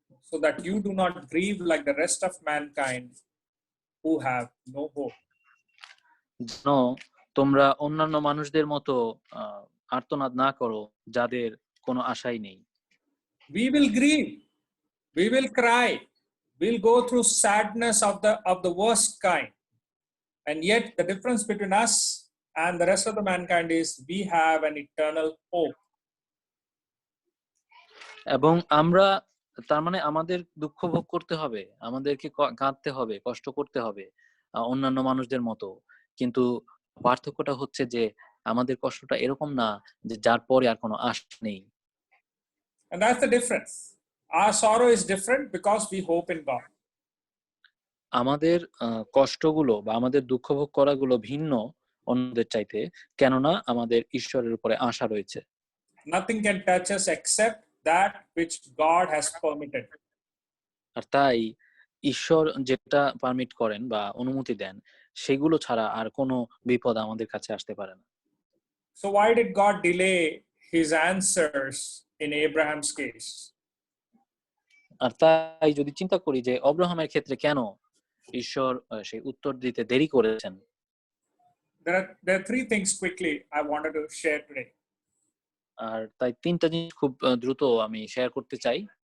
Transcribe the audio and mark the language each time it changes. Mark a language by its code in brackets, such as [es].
[en] so that you do not grieve like the rest of mankind who have no hope. [bn] যেন তোমরা অন্যান্য মানুষদের মতো আর্তনাদ না করো যাদের কোনো আশাই নেই। [en] We will grieve, we will cry, we'll go through sadness of the worst kind, and yet the difference between us and the rest of the mankind is we have an eternal hope. [bn] এবং আমরা তার মানে আমাদের দুঃখ ভোগ করতে হবে, আমাদেরকে কাঁদতে হবে, কষ্ট করতে হবে অন্যান্য মানুষদের মতো, কিন্তু পার্থক্যটা হচ্ছে যে আমাদের কষ্টটা এরকম না যে যার পরে আর কোনো আশা নেই। [en] And that's the difference. Our sorrow is different because we hope in God. [bn] আমাদের কষ্টগুলো বা আমাদের দুঃখ ভোগ করাগুলো ভিন্ন অন্যদের চাইতে, কেননা আমাদের ঈশ্বরের উপরে আশা রয়েছে। [en] Nothing can touch us except that which God has permitted. [bn] আর তাই ঈশ্বর যেটা পারমিট করেন বা অনুমতি দেন সেগুলো ছাড়া আর কোনো বিপদ আমাদের কাছে আসতে পারে না। [en] So why did God delay his answers in Abraham's case? [bn] আর তাই যদি চিন্তা করি যে অব্রাহামের ক্ষেত্রে কেন ঈশ্বর সেই উত্তর দিতে দেরি করেছেন, [en] There are three things quickly I wanted to share today. [bn] আর তাই তিনটা জিনিস খুব দ্রুত আমি শেয়ার করতে চাই।